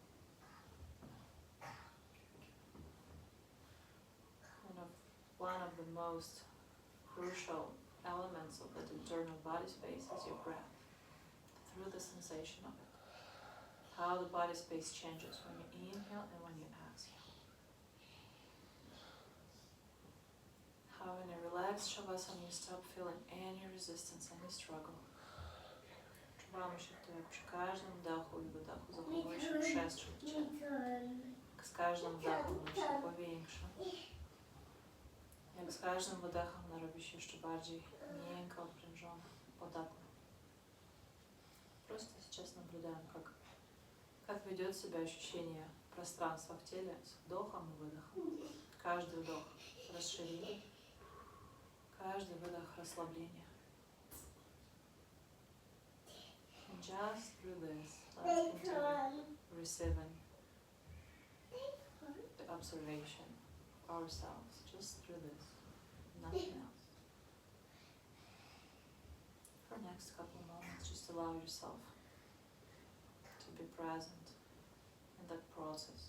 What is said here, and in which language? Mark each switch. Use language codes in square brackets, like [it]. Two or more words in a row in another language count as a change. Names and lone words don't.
[en] One of the most crucial elements of that internal body space is your breath, through the sensation of it. How the body space changes when you inhale and when you exhale. How in a relaxed shavasana you stop feeling any resistance, any struggle. [pl] Czuwamy się tu, jak przy każdym wdechu i wydechu zachowuje się przestrzeń w ciele. Jak z każdym wdechem ona się powiększa. Jak z każdym wydechem ona robi się jeszcze bardziej miękka, odprężona, podatna. [ru] Просто сейчас наблюдаем, как ведет себя ощущение пространства в теле с вдохом и выдохом. Каждый вдох расширение, каждый выдох расслабление. [en] And just through this, let's continue receiving the observation of ourselves, just through this, nothing else. For the next couple of moments, just allow yourself to be present in that process.